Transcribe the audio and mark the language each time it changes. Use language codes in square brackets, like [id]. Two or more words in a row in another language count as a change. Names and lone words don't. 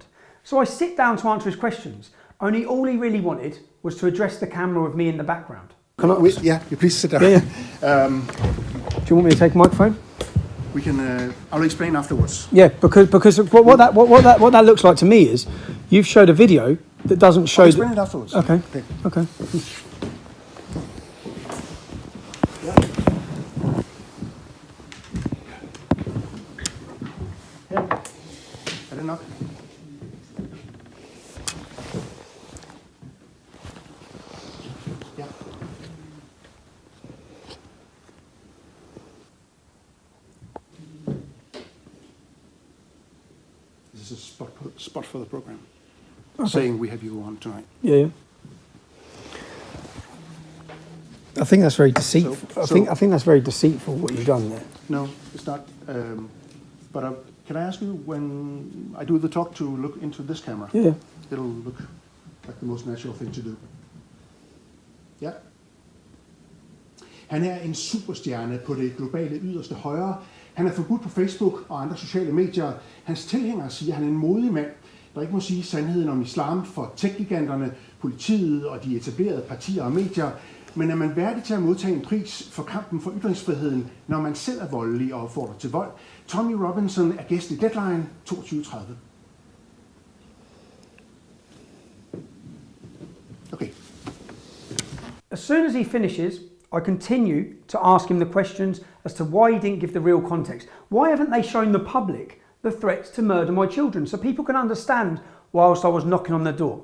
[en] So I sit down to answer his questions, only all he really wanted was to address the camera with me in the background. Can I? Yeah, you please sit down. Yeah. Do you want me to take a microphone? We can. I'll explain afterwards. Yeah, because what that looks like to me is, you've showed a video that doesn't show. I'll explain it afterwards. Okay. [da] Ja. Er det nok? Ja. [en] This is a spot for the program. Okay. Saying we have you on tonight. Yeah. I think that's very deceitful. I think that's very deceitful what you've done there. No, it's not. But can I ask you, when I do the talk, to look into this camera? Yeah. It'll look like the most natural thing to do. [da] Ja. Han er en superstjerne på det globale yderste højre. Han er forbudt på Facebook og andre sociale medier. Hans tilhængere siger, at han er en modig mand, der ikke må sige sandheden om islam for tech-giganterne, politiet og de etablerede partier og medier. Men er man værdig til at modtage en pris for kampen for ytringsfriheden, når man selv er voldelig og opfordrer til vold? Tommy Robinson er gæst i Deadline 22:30. [en] Okay. As soon as he finishes, I continue to ask him the questions as to why he didn't give the real context. Why haven't they shown the public the threats to murder my children so people can understand whilst I was knocking on the door?